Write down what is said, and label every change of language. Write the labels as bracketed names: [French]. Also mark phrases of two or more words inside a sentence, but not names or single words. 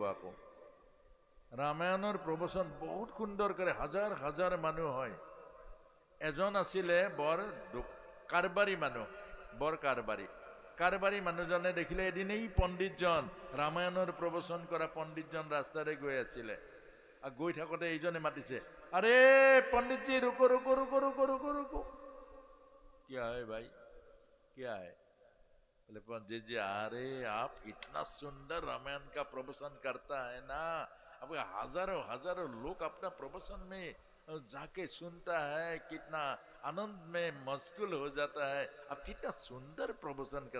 [Assamese] আকৌ ৰামায়ণৰ প্ৰবচন বহুত সুন্দৰ কৰে, হাজাৰ হাজাৰ মানুহ হয়। এজন আছিলে বৰ কাৰবাৰী মানুহ, বৰ কাৰবাৰী মানুহজনে দেখিলে এদিন এই পণ্ডিতজন, ৰামায়ণৰ প্ৰবচন কৰা পণ্ডিতজন ৰাস্তাৰে গৈ আছিলে। গৈ থাকোঁতে এইজনে মাতিছে, আৰে [Hindi] पंडित जी रुको रुको रुको रुको रुको रुको। क्या है भाई, क्या है? बोले पंडित जी, अरे आप इतना सुंदर रामायण का प्रवचन करता है ना, अब हजारों हजारों लोग अपना प्रवचन में जाके सुनता है, कितना आनंद में मशगूल हो जाता है, अब कितना सुंदर प्रवचन कर।